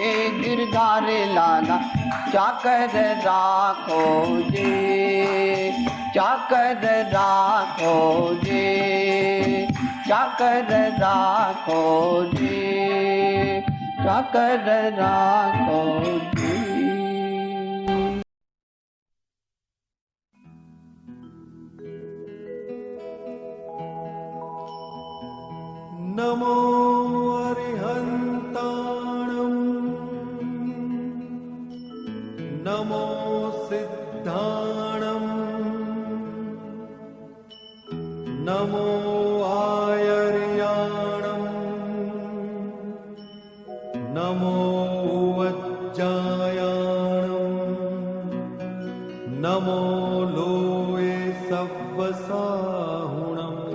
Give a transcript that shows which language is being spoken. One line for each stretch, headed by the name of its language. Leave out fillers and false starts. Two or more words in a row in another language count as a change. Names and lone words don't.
Hindi: गिरधारी लाला चाकर राखो जी, चाकर राखो जी, चाकर राखो जी, चाकर राखो जी।
Prakrit languages: नमो अरिहन्ताणम्, नमो सिद्धाणम्, नमो आयर्याणम्, नमो वज्जायाणम्, नमो लोये सव्वसाहुणम्।